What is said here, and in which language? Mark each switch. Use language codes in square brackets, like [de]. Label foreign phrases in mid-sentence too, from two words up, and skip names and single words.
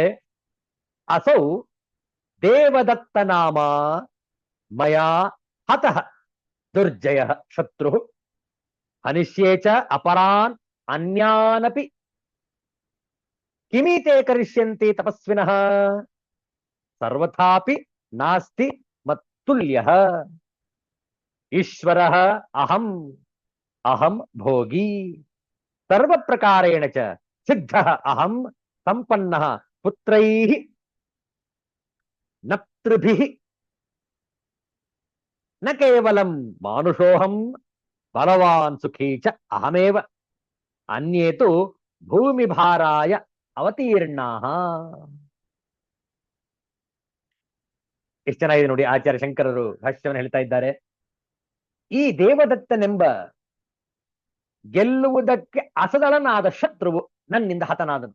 [sa] ಅಸೌ ದೇವದತ್ತ ನಾಮ ಮಯಾ ಹತಃ ದುರ್ಜಯ ಶತ್ರು ಹನಿಷ್ಯೇ ಚ ಅಪರಾನ್ ಅನ್ಯಾನಪಿ ಕಿಮೀತೆ ಕರಿಷ್ಯಂತಿ ತಪಸ್ವಿನಃ ಸರ್ವಥಾಪಿ ನಾಸ್ತಿ ಮತ್ತುಲ್ಯಃ. ಈಶ್ವರಃ ಅಹಂ ಅಹಂ ಭೋಗಿ ಸರ್ವ ಪ್ರಕಾರೇಣ ಚ ಸಿದ್ಧಃ ಅಹಂ ಸಂಪನ್ನಃ ಪುತ್ರೈಃ ನಪ್ತೃಭಿಃ ನ ಕೇವಲಂ ಮಾನುಷೋಹಂ ಬಲವಾನ್ ಸುಖೀ ಚ ಅಹಮೇವ ಅನ್ಯೇ ತು ಭೂಮಿ ಭಾರಾಯ ಅವತೀರ್ಣಾಃ. [kn] ಎಷ್ಟು ಚೆನ್ನಾಗಿದೆ ನೋಡಿ. ಆಚಾರ್ಯ ಶಂಕರರು ಭಾಷ್ಯವನ್ನು ಹೇಳ್ತಾ ಇದ್ದಾರೆ. ಈ ದೇವದತ್ತನೆಂಬ ಗೆಲ್ಲುವುದಕ್ಕೆ ಅಸದಳನಾದ ಶತ್ರುವು ನನ್ನಿಂದ ಹತನಾದನು.